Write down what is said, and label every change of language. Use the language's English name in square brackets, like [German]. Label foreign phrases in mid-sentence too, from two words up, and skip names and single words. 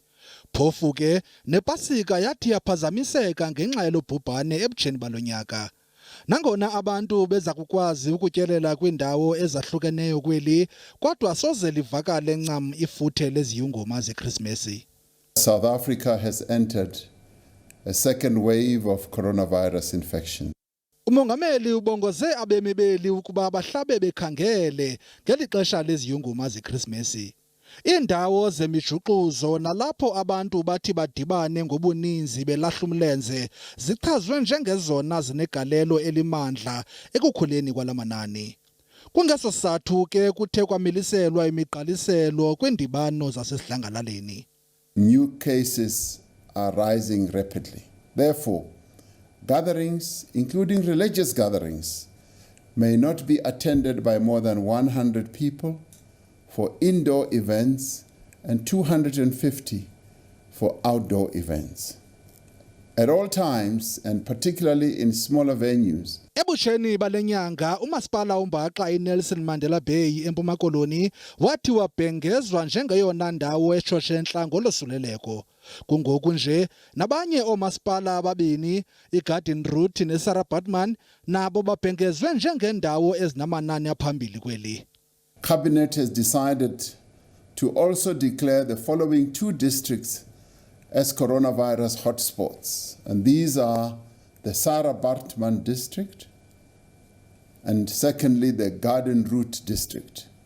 [Xhosa] Phofu ke nepasika yathi yaphazamiseka ngenxa yalobhubhane ebutsheni balonyaka. Nangona abantu beza kukwazi ukutyelela kwiindawo ezahlukeneyo kweli, kodwa soze livakale ncam ifuthe leziyunguma zeKrismesi. [English] South Africa has entered a second wave of coronavirus infection. [Xhosa] UMongameli ubongoze abemi beli ukuba bahlabe bekhangele ngeli xesha leziyunguma zeKrismesi. Iindawo zemijuxuzo nalapho abantu bathi badibane ngobuninzi belahla umlenze zichazwe njengezona zinegalelo elimandla ekukhuleni kwalamanani. Kungeso sizathu ke kuthe kwamiliselwa imigqaliselo kwiindibano zasesidlangalaleni. [English] New cases are rising rapidly. Therefore, gatherings, including religious gatherings, may not be attended by more than 100 people for indoor events and 250 for outdoor events. At all times, and particularly in smaller venues. [Xhosa] Ebutsheni balenyanga umasipala uMbaxa iNelson Mandela Bay eMpuma Koloni wathi wabhengezwa njengeyona ndawo eshoshenhla ngolosuleleko. Kungoku nje nabanye oomasipala ababini iGarden Route neSarah Baartman nabo babhengezwe njengendawo ezinamanani aphambili kweli. [English] Cabinet has decided to also declare the following two districts as coronavirus hotspots, and these are the Sarah Baartman district and secondly the Garden Route district.